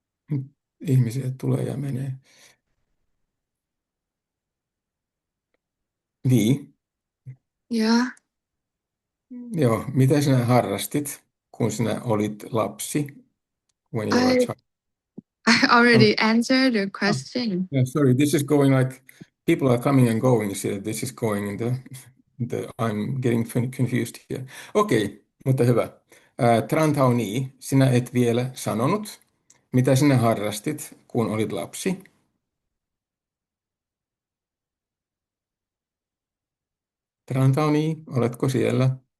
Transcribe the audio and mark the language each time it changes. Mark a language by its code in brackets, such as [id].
[fi] Nyt ihmisiä tulee ja menee. Niin. Ja. Joo. Mitä sinä harrastit, kun sinä olit lapsi? [en] When you were a I child? I already answered the question. Yeah, sorry, this is going like people are coming and going. So this is going in I'm getting confused here. [fi] Okei, mutta hyvä. Trantauni, sinä et vielä sanonut, mitä sinä harrastit, kun olit lapsi? Trantauni, oletko siellä?